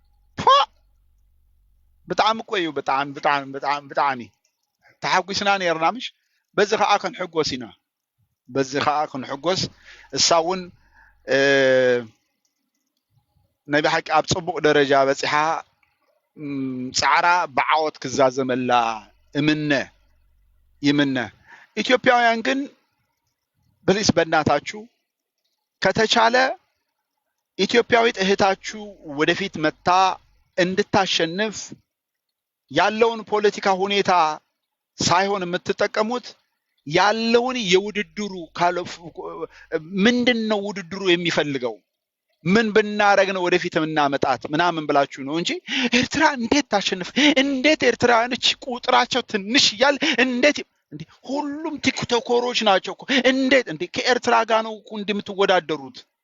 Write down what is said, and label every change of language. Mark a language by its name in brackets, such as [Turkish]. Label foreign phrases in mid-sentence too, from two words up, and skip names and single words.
[Tigrinya] ብጣዕሚ ቆዩ ብጣዕሚ ተሓጒስና ነርና ምሽ በዚ ከዓ ክንሕጎስ ኢና በዚ ከዓ ክንሕጎስ እሳውን ናይ ብሓቂ ኣብ ጽቡቕ ደረጃ በፂሓ ጻዕራ ብዓወት ክዛዘመላ [Amharic] ይምነ ኢትዮጵያውያን ግን ብሊስ በእናታችሁ ከተቻለ ኢትዮጵያዊት እህታችሁ ወደፊት መታ እንድታሸንፍ ያለውን ፖለቲካ ሁኔታ ሳይሆን የምትጠቀሙት ያለውን የውድድሩ ምንድነው ውድድሩ የሚፈልገው ምን ብናረግ ነው ወደፊት እናመጣት ምናምን ብላችሁ ነው እንጂ ኤርትራ እንዴት ታሸንፍ እንዴት ኤርትራውያኖች ቁጥራቸው ትንሽ ይያል እንዴት እንዴ ሁሉም ቲክቶከሮች ናቸው እኮ እንዴት እንዴ ከኤርትራ ጋር ነው እንደምትወዳደሩት